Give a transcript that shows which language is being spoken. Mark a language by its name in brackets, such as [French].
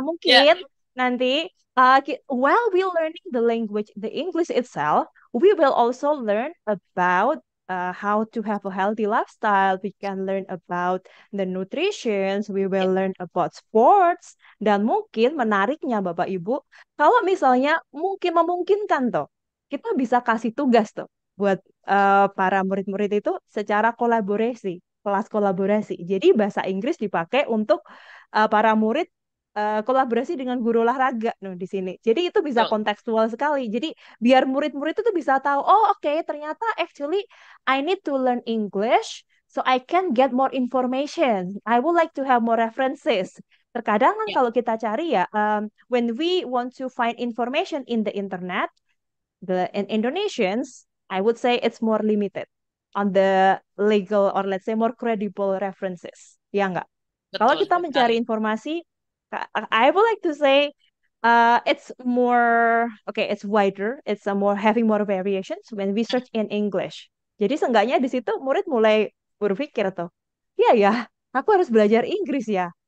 [Indonesian] mungkin nanti [English] while we learning the language, the English itself, we will also learn about how to have a healthy lifestyle. We can learn about the nutrition. We will learn about sports. [Indonesian] Dan mungkin menariknya Bapak Ibu, kalau misalnya mungkin memungkinkan tuh, kita bisa kasih tugas tuh buat para murid-murid itu secara kolaborasi, kelas kolaborasi. Jadi bahasa Inggris dipakai untuk para murid kolaborasi dengan guru olahraga no, di sini. Jadi itu bisa betul. kontekstual sekali. Jadi biar murid-murid itu tuh bisa tahu, oh oke, ternyata [English] actually I need to learn English so I can get more information. I would like to have more references. [Indonesian] Terkadang kan Ya, kalau kita cari ya, [English] when we want to find information in the internet, the in Indonesians, I would say it's more limited on the legal or let's say more credible references. [Indonesian] Ya nggak? Kalau betul kita mencari sekali. informasi, [English] I would like to say it's more okay, it's wider, it's a more having more variations when we search in English. [Indonesian] Jadi seenggaknya di situ murid mulai berpikir tuh, iya ya, aku harus belajar Inggris ya.